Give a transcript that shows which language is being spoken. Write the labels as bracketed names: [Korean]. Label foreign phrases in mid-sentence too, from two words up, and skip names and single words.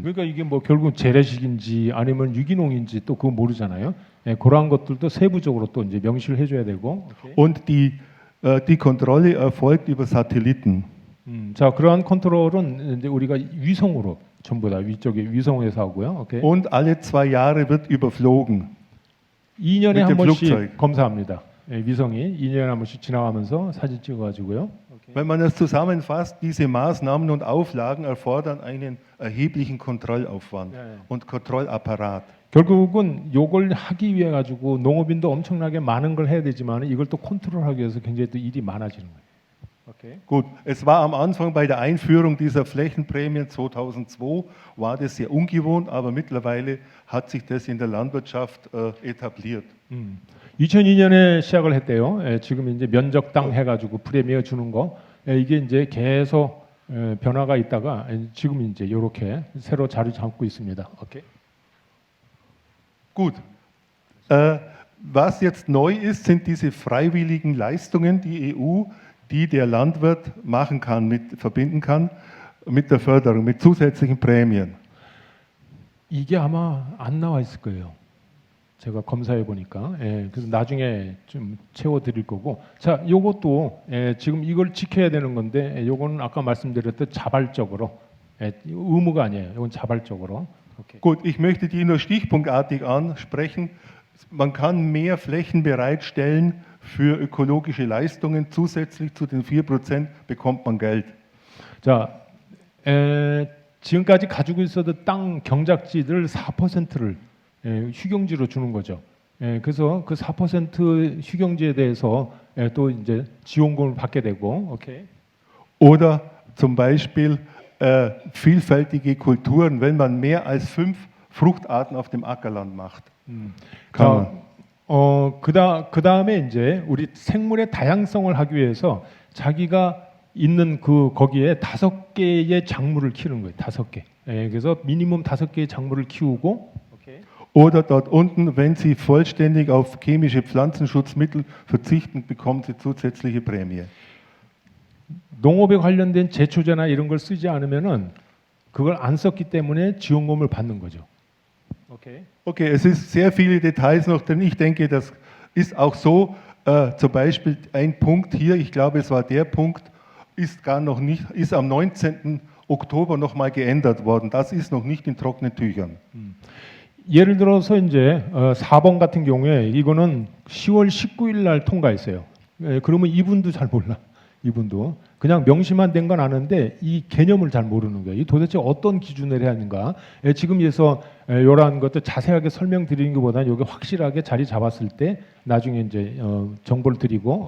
[Korean] 그러니까 이게 뭐 결국 재래식인지 아니면 유기농인지 또 그거 모르잖아요. 그러한 것들도 세부적으로 또 이제 명시를 해줘야 되고. 오케이. [German] Und die Kontrolle erfolgt über Satelliten. [Korean] 자, 그러한 컨트롤은 이제 우리가 위성으로 전부 다 위쪽에 위성에서 하고요. 오케이. [German] Und alle 2 Jahre wird überflogen. [Korean] 2년에 한 [German] mit dem [Korean] 번씩 [German] Flugzeug. [Korean] 검사합니다. 위성이 2년에 한 번씩 지나가면서 사진 찍어가지고요. [German] Wenn man das zusammenfasst, diese Maßnahmen und Auflagen erfordern einen erheblichen Kontrollaufwand und Kontrollapparat. [Korean] 결국은 요걸 하기 위해 가지고 농업인도 엄청나게 많은 걸 해야 되지만 이걸 또 컨트롤하기 위해서 굉장히 또 일이 많아지는 거예요. Okay. [German] Gut, es war am Anfang bei der Einführung dieser Flächenprämien 2002 war das sehr ungewohnt, aber mittlerweile hat sich das in der Landwirtschaft etabliert. [Korean] 2002년에 시작을 했대요. 지금 이제 면적당 해가지고 프리미어 주는 거 이게 이제 계속 변화가 있다가 지금 이제 이렇게 새로 자리 잡고 있습니다. 오케이. [German] Gut. Was jetzt neu ist, sind diese freiwilligen Leistungen, die EU, die der Landwirt machen kann, verbinden kann mit der Förderung, mit zusätzlichen Prämien. [Korean] 이게 아마 안 나와 있을 거예요. 제가 검사해 보니까 그래서 나중에 좀 채워 드릴 거고 자 요것도 지금 이걸 지켜야 되는 건데 요거는 아까 말씀드렸듯 자발적으로 의무가 아니에요. 이건 자발적으로. 오케이. [German] Gut, ich möchte die nur stichpunktartig ansprechen. Man kann mehr Flächen bereitstellen für ökologische Leistungen. Zusätzlich zu den 4% bekommt man Geld. [Korean] 자, 지금까지 가지고 있었던 땅 경작지들 4%를 휴경지로 주는 거죠. 그래서 그 4% 휴경지에 대해서 또 이제 지원금을 받게 되고, 오케이. [German] Oder zum Beispiel vielfältige Kulturen, wenn man mehr als 5 Fruchtarten auf dem Ackerland macht. kann man. [Korean] 그 다음에 이제 우리 생물의 다양성을 하기 위해서 자기가 있는 그 거기에 5개의 작물을 키우는 거예요. 5개. 그래서 미니멈 5개의 작물을 키우고. 오케이. [German] Oder dort unten, wenn Sie vollständig auf chemische Pflanzenschutzmittel verzichten, bekommen Sie zusätzliche Prämie. [Korean] 농업에 관련된 제초제나 이런 걸 쓰지 않으면은 그걸 안 썼기 때문에 지원금을 받는 거죠. 오케이. [German] Okay, es ist sehr viele Details noch drin. Ich denke, das ist auch so. Zum Beispiel ein Punkt hier, ich glaube, es war der Punkt, ist am 19. Oktober nochmal geändert worden. Das ist noch nicht in trockenen Tüchern. [Korean] 예를 들어서 이제 4번 같은 경우에 이거는 10월 19일 날 통과했어요. 그러면 이분도 잘 몰라. 이분도 그냥 명시만 된 건 아는데 이 개념을 잘 모르는 거예요. 이 도대체 어떤 기준을 해야 하는가? 지금에서 이러한 것도 자세하게 설명드리는 것보다는 여기 확실하게 자리 잡았을 때 나중에 이제 정보를 드리고.